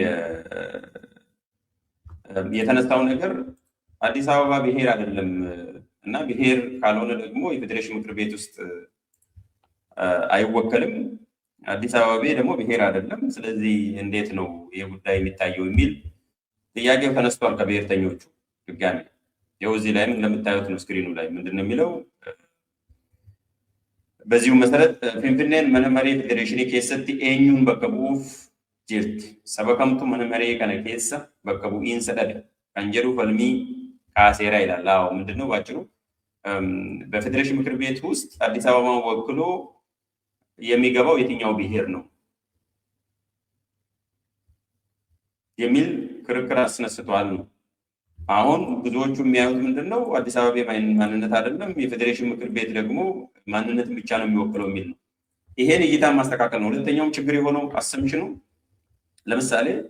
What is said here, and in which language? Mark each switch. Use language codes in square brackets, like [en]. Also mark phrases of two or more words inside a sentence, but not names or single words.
[am] የተነሳው ነገር አዲስ አበባ ብሔር አይደለም እና ብሔር ካልሆነ ደግሞ የፌዴሬሽን ምክር ቤት ውስጥ አይወከልም። አዲስ አበባ ደግሞ ብሔር አይደለም። ስለዚህ እንዴት ነው ይህ ጉዳይ የሚታየው የሚል ጥያቄው ተነስቷል ከብሔርተኞቹ ድጋሚ። ይኸው እዚህ ላይም እንደምታዩት ነው ስክሪኑ ላይ ምንድን ነው የሚለው? በዚሁ መሰረት [om] Finfinneen mana maree federeeshinii keessatti eenyuun bakka bu'uuf jirti saba kamtu mana maree kana keessa bakka bu'iinsa dhabe kan jedhu falmii kaaseera [am] ይላል። አዎ ምንድነው ባጭሩ በፌዴሬሽን ምክር ቤት ውስጥ አዲስ አበባን ወክሎ የሚገባው የትኛው ብሔር ነው የሚል ክርክር አስነስቷል ነው። አሁን ብዙዎቹ የሚያዩት ምንድነው አዲስ አበባ ማንነት አይደለም፣ የፌዴሬሽን ምክር ቤት ደግሞ ማንነትን ብቻ ነው የሚወክለው የሚል ነው። ይሄን እይታ ማስተካከል ነው። ሁለተኛውም ችግር የሆነው አሰምሽኑ ለምሳሌ